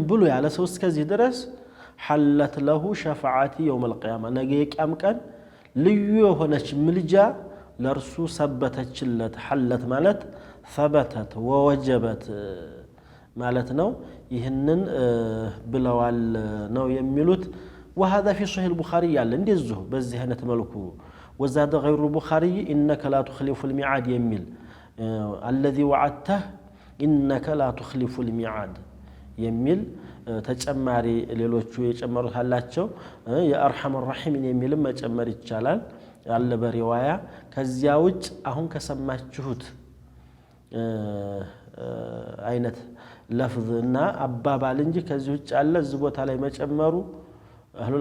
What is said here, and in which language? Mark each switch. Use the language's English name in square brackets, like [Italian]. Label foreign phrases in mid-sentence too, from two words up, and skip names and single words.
[Amharic] ብሎ ያለ ሰው እስከዚህ ድረስ [Arabic] حلت له شفاعتي يوم القيامة [Amharic] ነገ የቂያም ቀን ልዩ የሆነች ምልጃ ለእርሱ ሰበተችለት ሐለት ማለት ثبتت ወወጀበት ማለት ነው ይህንን ብለዋል ነው የሚሉት [Arabic] وهذا في صحيح البخاري [Amharic] ያለ እንደዚሁ በዚህ አይነት መልኩ [Arabic] وزاد غير البخاري انك لا تخلف الميعاد [Amharic] የሚል [Arabic] الذي وعدته انك لا تخلف الميعاد [Amharic] የሚል ተጨማሪ ሌሎቹ የጨመሩት አላቸው የአርሐም الرحيم የሚልም መጨመር ይቻላል ያለ በሪዋያ ከዚያ ውጭ አሁን ከሰማችሁት አይነት ለፍዝና አባባል እንጂ ከዚህ ውጭ ያለ እዚህ ቦታ ላይ መጨመሩ አህሉል